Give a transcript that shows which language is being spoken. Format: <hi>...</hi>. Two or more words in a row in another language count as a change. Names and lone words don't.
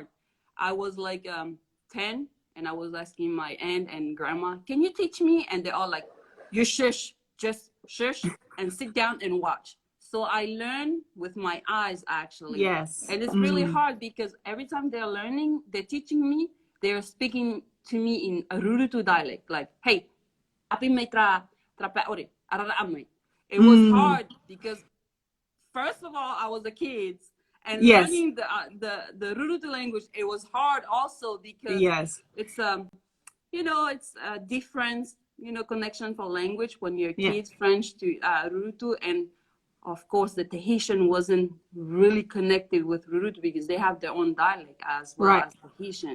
<en>I was like 10, and I was asking my aunt and grandma, can you teach me? And they're all like, you shush, just shush and sit down and watch. So I learn with my eyes, actually. Yes. And it's really hard because every time they're learning, they're teaching me, they're speaking to me in a Rurutu dialect, like,</en> <aut>hey, api me tra ore, arara amai.</aut> <en>It was hard because, first of all, I was a kid, and learning the Rurutu language, it was hard also because it's it's a different connection for language when you're kids, French to Rurutu, and of course the Tahitian wasn't really connected with Rurutu because they have their own dialect as well as Tahitian.</en>